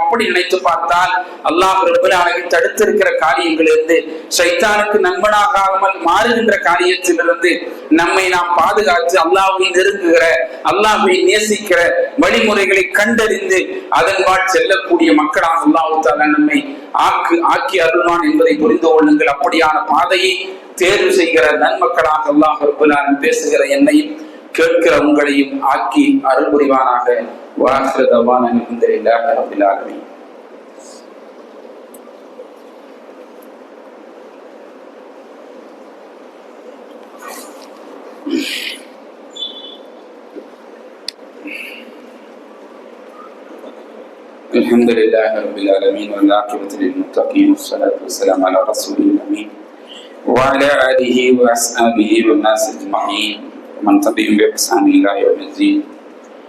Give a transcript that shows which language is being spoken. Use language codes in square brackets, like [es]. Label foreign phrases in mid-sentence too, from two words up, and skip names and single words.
[ta] அப்படி நினைத்து பார்த்தால் [ar] الله رب العالمين [ta] தடுத்திருக்கிற காரியங்களிலிருந்து, ஷைத்தானுக்கு நண்பனாகாமல் மாறுகின்ற காரியத்திலிருந்து நம்மை நாம் பாதுகாத்து அல்லாஹ்வை நெருங்குகிற, அல்லாஹ்வை நேசிக்கிற வழிமுறைகளை கண்டறிந்து அதன்பால் செல்லக்கூடிய மக்களாக [ar] الله تعالى [ta] நம்மை ஆக்கி அருள்வான் என்பதை புரிந்து கொள்ளுங்கள். அப்படியான பாதையை தேர்வு செய்கிற நன்மக்களாக [ar] الله رب العالمين [ta] பேசுகிற என்னையும் கேட்கிற உங்களையும் ஆக்கி அருள் புரிவானாக. [ar] وآخر دعوانا الحمد لله رب العالمين. الحمد لله رب العالمين والعاقبة للمتقين والصلاة والسلام على رسول الأمين وعلى آله وأصحابه والناس أجمعين ومن تبعهم بإحسان إلى يوم الدين.